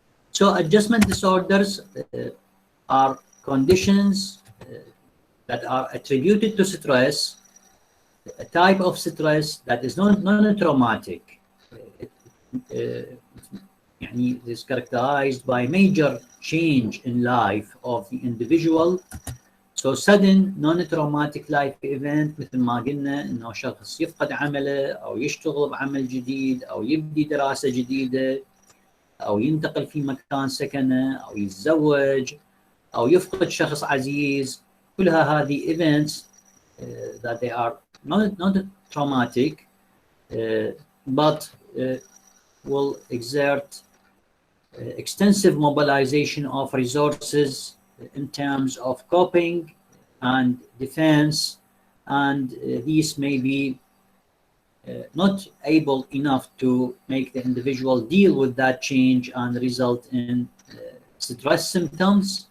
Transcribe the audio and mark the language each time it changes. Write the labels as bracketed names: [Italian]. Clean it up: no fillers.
[English] So adjustment disorders are conditions that are attributed to stress, a type of stress that is non-traumatic. It is characterized by major change in life of the individual. So sudden non-traumatic life event [Arabic] مثل ما قلنا انه شخص يفقد عمله او يشتغل بعمل جديد او يبدي دراسة جديدة او ينتقل في مكان سكنه او يتزوج او يفقد شخص عزيز. كلها هذه [English] events that they are not traumatic but will exert extensive mobilization of resources in terms of coping and defense, and these may be not able enough to make the individual deal with that change and result in stress symptoms.